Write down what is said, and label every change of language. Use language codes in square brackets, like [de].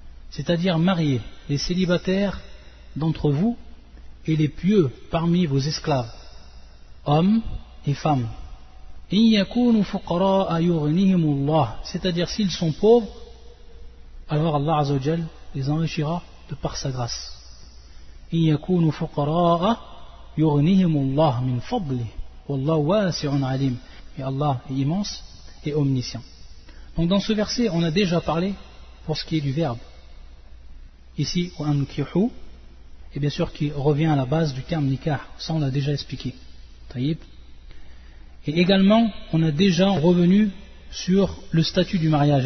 [fr] C'est-à-dire mariez les célibataires d'entre vous et les pieux parmi vos esclaves, hommes et femmes. [ar] إن يكونوا فقراء يغنيهم الله, [fr] c'est-à-dire s'ils sont pauvres, alors Allah Azza wa Jal les enrichira de par sa grâce. [ar] إِنْ يَكُونُوا فُقَرَاءَ يُغْنِهِمُ اللَّهُ مِنْ فَضْلِهِ وَاللَّهُ وَاسِعٌ عَلِيمٌ. [fr] Et Allah est immense et omniscient. Donc dans ce verset, on a déjà parlé pour ce qui est du verbe. Ici, وَأَنْكِحُوا, et bien sûr qui revient à la base du terme nikah, ça on l'a déjà expliqué. Taïb. Et également, on a déjà revenu sur le statut du mariage.